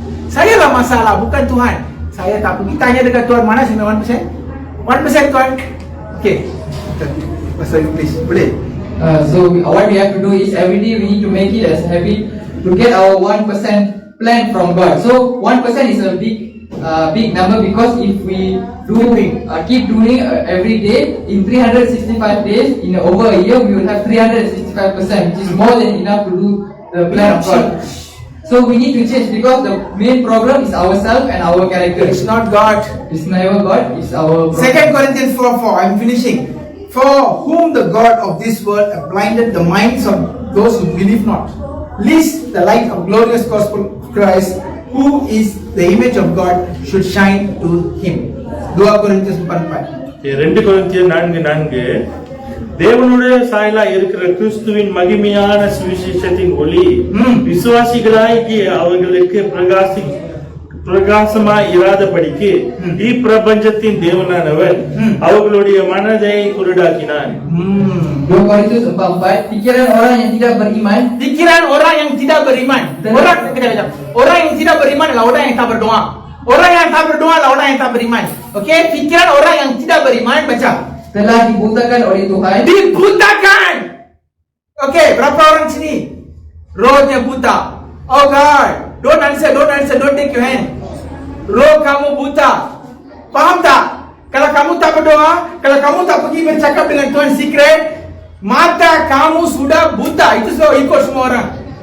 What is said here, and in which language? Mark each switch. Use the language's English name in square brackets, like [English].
[Malay] Saya lah masalah, bukan Tuhan. Saya tak pergi tanya dekat Tuhan, mana sini 1%? 1% Tuhan. Okay. Pasal English, boleh? [English] So what we have to do is every day we need to make it as a habit to get our 1% plan from God. So 1% is a big number, because if we keep doing every day in 365 days, in over a year we will have 365%, which is more than enough to do the plan of God. So we need to change, because the main problem is ourselves and our character. It's not God. It's never God, it's our problem. 2 Corinthians 4:4, I'm finishing. For whom the God of this world have blinded the minds of those who believe not, lest the light of glorious gospel of Christ, who is the image of God, should shine to him. 2 Corinthians 4:4. [Tamil] 2 கொரிந்தியர் 4:4, தேவனுடைய சாயலா இருக்கிற கிறிஸ்துவின் மகிமையான சுவிசேஷத்தின் ஒளி விசுவாசிகளாகிய அவர்களுக்கு பிரகாசமாய் இராதபடிக்கு இப்பிரபஞ்சத்தின் தேவனானவர் அவர்களுடைய மனதை குருடாக்கினான். [Malay] 2 Korintus 4:4, pikiran orang yang tidak beriman. Pikiran orang yang tidak beriman. Orang yang tidak beriman adalah orang yang tak berdoa. Orang yang tak berdoa adalah orang yang tak beriman. Okey, pikiran orang yang tidak beriman, baca. Telah dibutakan oleh Tuhan. Dibutakan. Okey, berapa orang sini rohnya buta? [English] Oh God, don't answer, don't take your hand. [Malay] Roh kamu buta. Faham tak? Kalau kamu tak berdoa, kalau kamu tak pergi bercakap dengan Tuhan secret, mata kamu sudah buta. Itu sudah ikut semua orang.